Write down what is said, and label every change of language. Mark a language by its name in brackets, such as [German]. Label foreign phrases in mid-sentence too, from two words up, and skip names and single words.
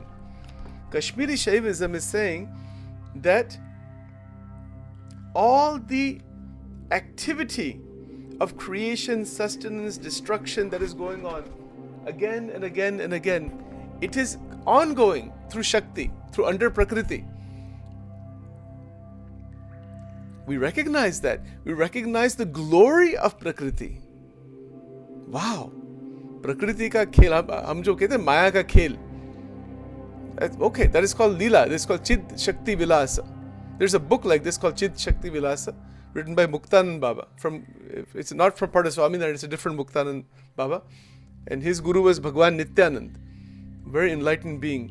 [English] Kashmiri Shaivism is saying that all the activity of creation, sustenance, destruction that is going on again and again and again, it is ongoing through Shakti, through under Prakriti. We recognize that. We recognize the glory of Prakriti. Wow. [Hindi] Prakriti ka khel, hum jo kehte hain Maya ka khel. [English] Okay, that is called Leela. This is called Chid Shakti Vilasa. There's a book like this called Chid Shakti Vilasa, written by Muktanand Baba. It's not from part of Swaminarayan, it's a different Muktanand Baba. And his guru was Bhagwan Nityanand. Very enlightened being.